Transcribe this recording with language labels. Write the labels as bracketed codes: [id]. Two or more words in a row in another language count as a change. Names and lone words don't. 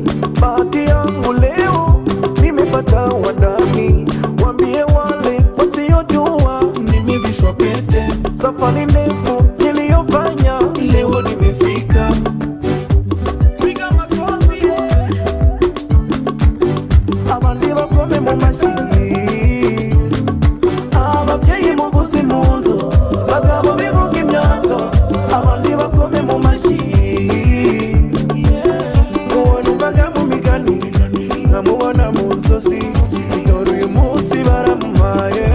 [sw] Bahati yangu leo nimepata wadani. Wambie wale wasiojua nimevishwa pete. Safari ndefu niliyofanya leo nimefika. [rw] Piga makofi abandi bakome mu mashyi, ababyeyi muvuze impundu, bagabo bivuga imyato, abandi bakome mu mashyi. Uwo numvaga mu migani nkamubona mu nzozi, dore uyu munsi baramumaye.